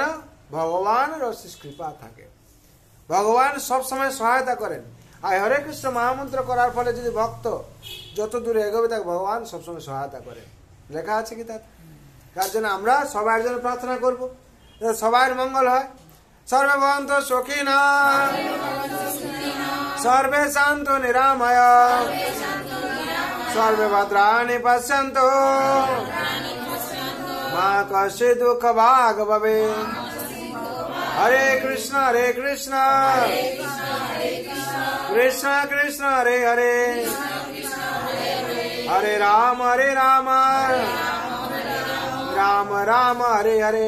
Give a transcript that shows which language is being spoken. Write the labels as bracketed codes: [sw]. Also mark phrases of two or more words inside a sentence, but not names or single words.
[bn] ভগবানের অশেষ কৃপা থাকে, ভগবান সবসময় সহায়তা করেন। আর হরে কৃষ্ণ মহামন্ত্র করার ফলে যদি ভক্ত যত দূরে এগোবে তাকে ভগবান সবসময় সহায়তা করে, লেখা আছে কি তার। তার জন্য আমরা সবার জন্য প্রার্থনা করবো, সবার মঙ্গল হয়। [sa] সর্বে ভবন্তু সুখিনঃ, সর্বে শান্তু নিরাময়, সর্বে ভদ্রাণি পশ্যন্তু, মা কশ্চিৎ দুঃখ ভাগ ভবেৎ। হরে কৃষ্ণ কৃষ্ণ কৃষ্ণ হরে হরে, হরে রাম রাम राम हरे हरे।